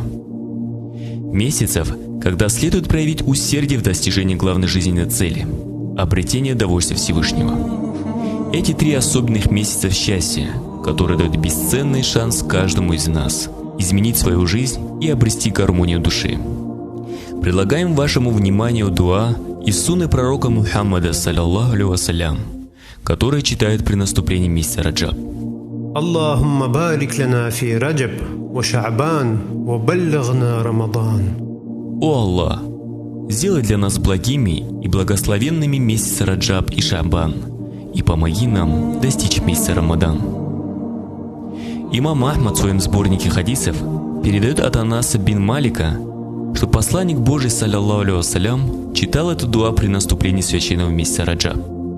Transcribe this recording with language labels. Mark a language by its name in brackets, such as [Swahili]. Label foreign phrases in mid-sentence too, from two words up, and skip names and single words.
[Russian] Месяцев, когда следует проявить усердие в достижении главной жизненной цели – обретения довольствия Всевышнего. Эти 3 особенных месяца счастья, которые дают бесценный шанс каждому из нас изменить свою жизнь и обрести гармонию души. Предлагаем вашему вниманию дуа из сунны пророка Мухаммада, [Arabic] صلى الله عليه وسلم, [Russian] который читают при наступлении месяца Раджаб. [Arabic] اللهم بارك لنا في رجب وشعبان وبلغنا رمضان. [Russian] О Аллах, сделай для нас благими и благословенными месяцы Раджаб и Шаабан, и помоги нам достичь месяца Рамадан. Имам Ахмад в своем сборнике хадисов передает от Анаса бин Малика, что посланник Божий, [Arabic] صلى الله عليه وسلم, [Russian] читал эту дуа при наступлении священного месяца Раджаб.